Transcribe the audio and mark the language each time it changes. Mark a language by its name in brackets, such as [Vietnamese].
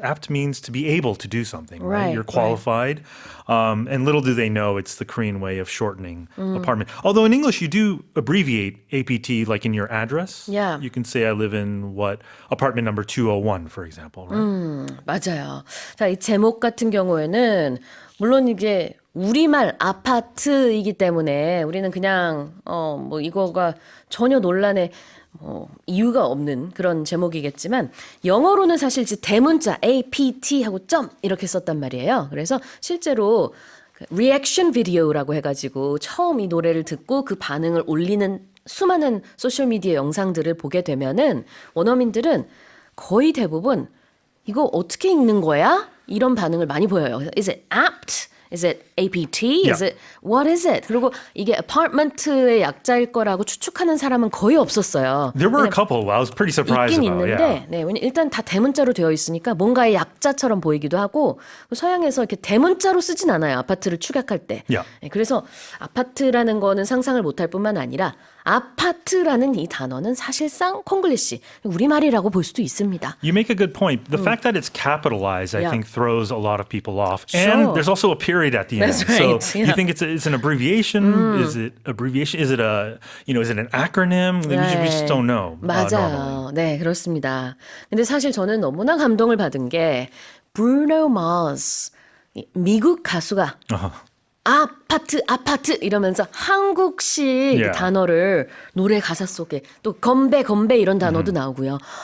[English] Apt means to be able to do something, right? You're qualified. And little do they know it's the Korean way of shortening apartment. Although in English, you do abbreviate APT, like in your address. Yeah. You can say I live in apartment number 201, for example, right? [Korean] 맞아요. 자, 이 제목 같은 경우에는 물론 이게 우리말 아파트이기 때문에 우리는 그냥 뭐 이거가 전혀 논란의 이유가 없는 그런 제목이겠지만 영어로는 사실 이제 대문자 APT 하고 점 이렇게 썼단 말이에요. 그래서 실제로 리액션 비디오라고 해가지고 처음 이 노래를 듣고 그 반응을 올리는 수많은 소셜미디어 영상들을 보게 되면은 원어민들은 거의 대부분 이거 어떻게 읽는 거야? 이런 반응을 많이 보여요. [English] Is it apt? Is it APT? Is it what is it? [Korean] 그리고 이게 apartment의 약자일 거라고 추측하는 사람은 거의 없었어요. [English] There were a couple I was pretty surprised [Korean] 있긴 [English] about. [Korean] 있는데, 네, 왜냐 일단 다 대문자로 되어 있으니까 뭔가의 약자처럼 보이기도 하고 서양에서 이렇게 대문자로 쓰진 않아요. 아파트를 축약할 때. [English] Yeah. [Korean] 네, 그래서 아파트라는 거는 상상을 못할 뿐만 아니라 아파트라는 이 단어는 사실상 콩글리시 우리말이라고 볼 수도 있습니다. [English] You make a good point. The fact that it's capitalized, I think, throws a lot of people off. Sure. And there's also a period at the end. That's right. So you think it's an abbreviation? Is it abbreviation? Is it is it an acronym? We just don't know. [Korean] 맞아요. 네, 그렇습니다. 근데 사실 저는 너무나 감동을 받은 게 Bruno Mars 미국 가수가 아파트 이러면서 한국식 단어를 노래 가사 속에 또 건배 이런 단어도 나오고요.